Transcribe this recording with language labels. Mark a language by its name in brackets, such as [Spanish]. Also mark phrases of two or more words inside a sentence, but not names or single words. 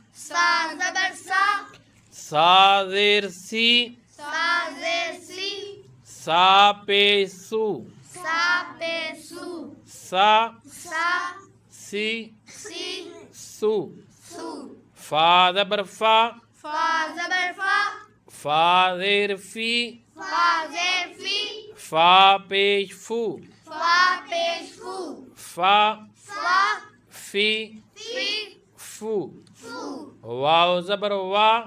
[Urdu] سا زیر سی، سا پیش سو، سا سی سو، فا زبر فا، فا زیر فی، فا پیش فو، فا فی فو، واو زبر وا،